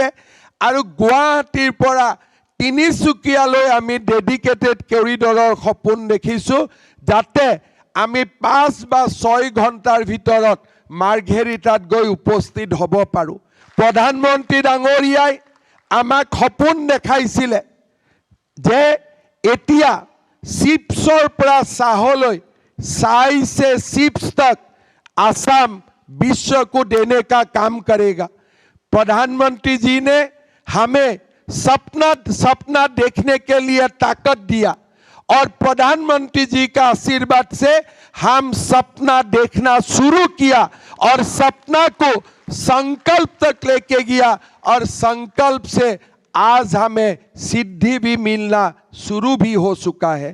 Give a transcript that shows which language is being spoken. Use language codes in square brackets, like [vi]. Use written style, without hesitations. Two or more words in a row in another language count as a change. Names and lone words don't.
[as] আৰু গুৱাহাটীৰ পৰা তিনিচুকীয়ালৈ আমি [en] dedicated corridor [as] সপোন দেখিছোঁ, যাতে আমি 5 বা 6 ঘণ্টাৰ ভিতৰত মাৰ্ঘেৰিটাত গৈ উপস্থিত হ'ব পাৰোঁ। প্ৰধানমন্ত্ৰী ডাঙৰীয়াই আমাক সপোন দেখাইছিলে যে এতিয়া চিপছৰ পৰা চাহলৈ [hi] चाय से चिप्स तक आसाम विश्व को देने का काम करेगा। प्रधानमंत्री जी ने हमें सपना देखने के लिए ताकत दिया और प्रधानमंत्री जी का आशीर्वाद से हम सपना देखना शुरू किया और सपना को संकल्प तक लेके गया और संकल्प से आज हमें सिद्धि भी मिलना शुरू भी हो चुका है।